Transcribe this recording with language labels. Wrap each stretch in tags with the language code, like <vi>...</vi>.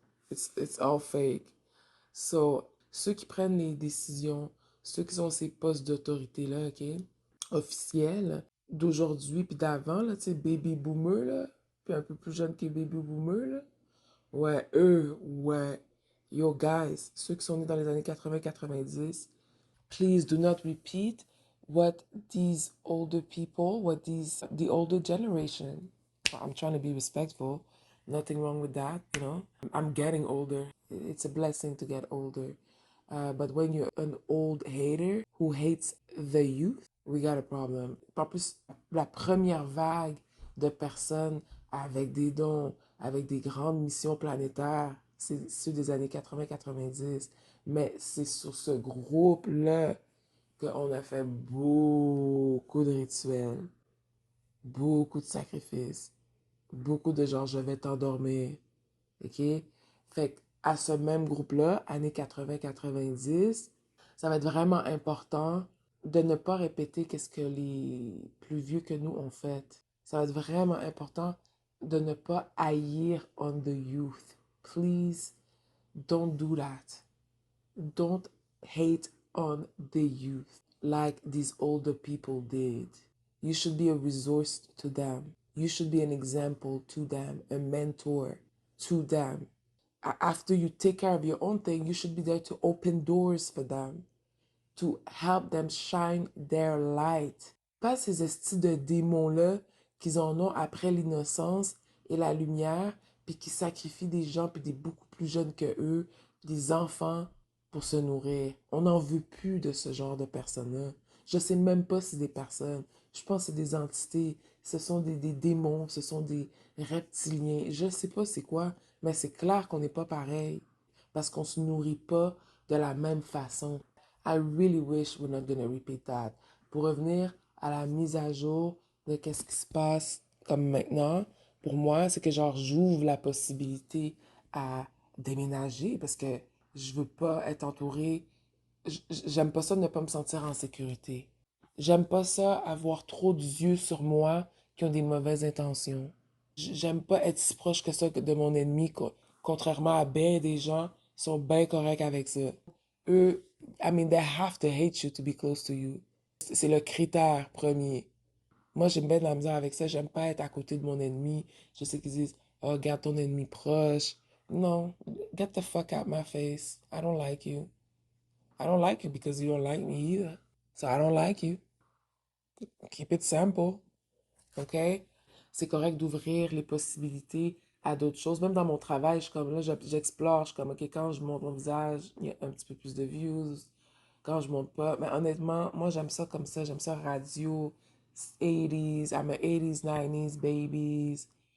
<en>It's all fake. So,</en> <fr>ceux qui prennent les décisions, ceux qui ont ces postes d'autorité-là, OK, officiels, d'aujourd'hui puis d'avant, là, tu sais, baby boomer, là, puis un peu plus jeune que baby boomer, là, ouais, eux, ouais.</fr> <en>Yo, guys,</en> <fr>ceux qui sont nés dans les années 80-90,</fr> <en>please do not repeat what these older people, the older generation. I'm trying to be respectful. Nothing wrong with that, you know. I'm getting older. It's a blessing to get older. But when you're an old hater who hates the youth, we got a problem.</en> <fr>En plus, la première vague de personnes avec des dons, avec des grandes missions planétaires, c'est ceux des années 80-90. Mais c'est sur ce groupe-là qu'on a fait beaucoup de rituels, beaucoup de sacrifices, beaucoup de genre je vais t'endormir. OK? Fait à ce même groupe-là, années 80-90, ça va être vraiment important de ne pas répéter qu'est-ce que les plus vieux que nous ont fait. Ça va être vraiment important de ne pas haïr</fr> <en>on the youth. Please don't do that. Don't hate on the youth like these older people did. You should be a resource to them. You should be an example to them, a mentor to them. After you take care of your own thing, you should be there to open doors for them, to help them shine their light.</en> <fr>Pas ces estis de démons-là qu'ils en ont après l'innocence et la lumière, puis qui sacrifient des gens, puis des beaucoup plus jeunes que eux, des enfants, pour se nourrir. On n'en veut plus de ce genre de personnes-là. Je sais même pas si c'est des personnes. Je pense que c'est des entités. Ce sont des démons, ce sont des reptiliens. Je sais pas c'est quoi, mais c'est clair qu'on n'est pas pareil. Parce qu'on se nourrit pas de la même façon.</fr> <en>I really wish we're not gonna repeat that.</en> <fr>Pour revenir à la mise à jour de qu'est-ce qui se passe comme maintenant, pour moi, c'est que genre j'ouvre la possibilité à déménager parce que je veux pas être entourée. J'aime pas ça de ne pas me sentir en sécurité. J'aime pas ça avoir trop d'yeux sur moi qui ont des mauvaises intentions. J'aime pas être si proche que ça de mon ennemi, contrairement à bien des gens qui sont bien corrects avec ça.</fr> <en>Eux, I mean, they have to hate you to be close to you.</en> <fr>C'est le critère premier. Moi, j'ai bien de la misère avec ça. J'aime pas être à côté de mon ennemi. Je sais qu'ils disent, oh, garde ton ennemi proche.</fr> <en>Non, get the fuck out my face. I don't like you. I don't like you because you don't like me either. So I don't like you. Keep it simple. OK?</en> <fr>C'est correct d'ouvrir les possibilités à d'autres choses. Même dans mon travail, je suis comme là, j'explore. Je suis comme, OK, quand je montre mon visage, il y a un petit peu plus de views. Quand je monte pas. Mais honnêtement, moi, j'aime ça comme ça. J'aime ça radio, 80s.</fr> <en>I'm a 80s, 90s babies.</en>